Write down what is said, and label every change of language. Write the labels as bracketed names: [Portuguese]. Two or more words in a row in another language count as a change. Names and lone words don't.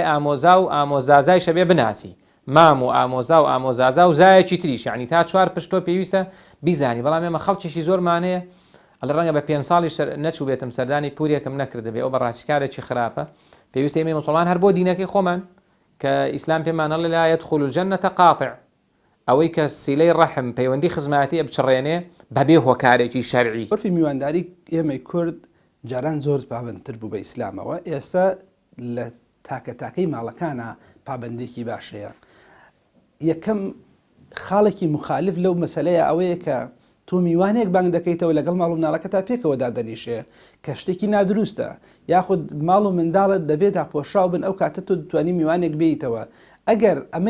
[Central Kurdish] ئامۆزا و ئامۆزازای شەبێ بناسی مام و ئامۆزا و ئامۆزازا و زایەکی تریش یعنی تا 4 پشتۆ پێویستە بیزانی بەڵام ئێمە خەڵکیشی زۆرمانەیە ئەلە ڕەنگە بە 5 ساڵی نەچوو بێتم سەردانی پورێکم نەکردبێ ئەو بەڕاستیکارێکی خراپە پێویستە ئێمە موسڵمان هەر بۆ دینەکەی خۆمان کە ئیسلام پێمانەڵێ [Arabic] لا يدخل الجنة قاطع [Central Kurdish] ئەوەی کە سیلەی ڕەحم پەیوەندی خزمەتی بچڕێنێ بەبێ هۆکارێکی شەرعی عرفی میوانداری ئێمەی کورد جاران زۆر پابندتر بوو بە ئیسلامەوە ئێستا لە تاکەتاکەی ماڵەکانە پابندێکی باشەیە یەکەم خاڵێکی مخالف لەو مەسەلەیە ئەوەیە کە تۆ میوانێک بانگ دەکەیتەوە لەگەڵ ماڵ و مناڵەکە تا پێکەوە دادەنیشێ کە شتێکی نادروستە یاخود ماڵ و منداڵت دەبێت تا پۆشاو بن ئەو کاتە تۆ دەتوانی میوانێک بێیتەوە ئەگەر ئەمەی